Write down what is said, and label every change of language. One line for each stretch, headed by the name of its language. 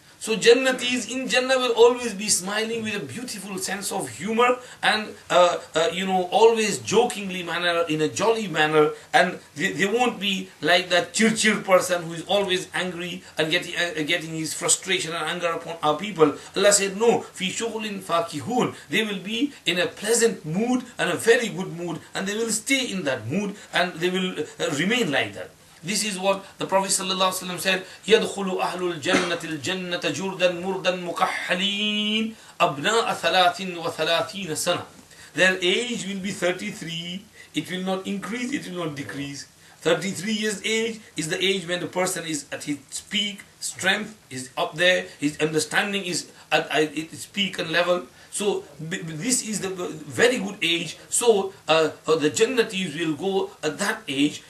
English: So Jannatis in Jannah will always be smiling with a beautiful sense of humor and always jokingly manner, in a jolly manner, and they won't be like that chir person who is always angry and getting his frustration and anger upon our people. Allah said, no,
Arabic: fi shughulin fakihun.
English: They will be in a pleasant mood and a very good mood, and they will stay in that mood and they will remain like that. This is what the Prophet ﷺ said,
Arabic: يَدْخُلُ أَهْلُ الْجَنَّةِ الْجَنَّةَ جُرْدًا مُرْدًا مُكَحَّلِينَ أَبْنَاءَ ثَلَاثٍ وَثَلَاثِينَ سَنَةٍ.
English: Their age will be 33. It will not increase, it will not decrease. 33 years age is the age when the person is at his peak, strength is up there, his understanding is at its peak and level. So this is the very good age. So the Jannatis will go at that age.